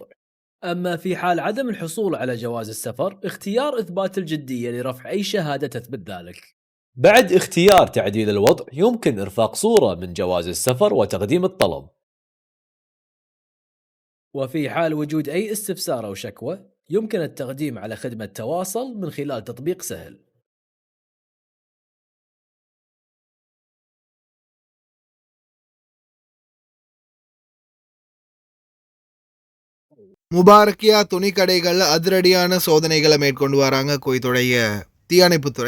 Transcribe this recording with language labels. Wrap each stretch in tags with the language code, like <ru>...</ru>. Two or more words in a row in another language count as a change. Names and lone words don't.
<ar>أما في حال عدم الحصول على جواز السفر، اختيار إثبات الجدية لرفع أي شهادة تثبت ذلك. بعد اختيار تعديل الوضع يمكن إرفاق صورة من جواز السفر وتقديم الطلب. وفي حال وجود أي استفسار أو شكوى يمكن التقديم على خدمة تواصل من خلال تطبيق سهل.</ar> <ta>முபாரக்கியா துணிக்கடைகளில் அதிரடியான சோதனைகளை மேற்கொண்டு வராங்க குவைத்துடைய தீயணைப்புத்துறை.</ta>